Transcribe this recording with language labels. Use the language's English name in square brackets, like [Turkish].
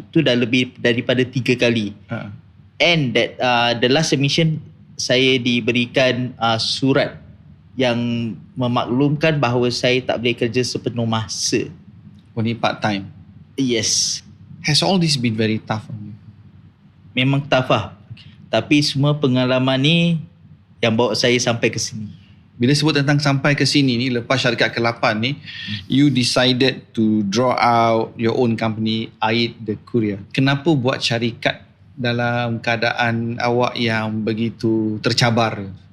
[Malay] Itu dah lebih daripada 3 kali. [English] And that the last admission [Malay] saya diberikan surat yang memaklumkan bahawa saya tak boleh kerja sepenuh masa. [English] Only part time. Yes. Has all this been very tough on you? [Malay] Memang tough lah. Tapi semua pengalaman ni yang bawa saya sampai ke sini. Bila sebut tentang sampai ke sini ni, lepas syarikat ke-8 ni, [English] you decided to draw out your own company, [Malay] Ait The Courier. Kenapa buat syarikat dalam keadaan awak yang begitu tercabar?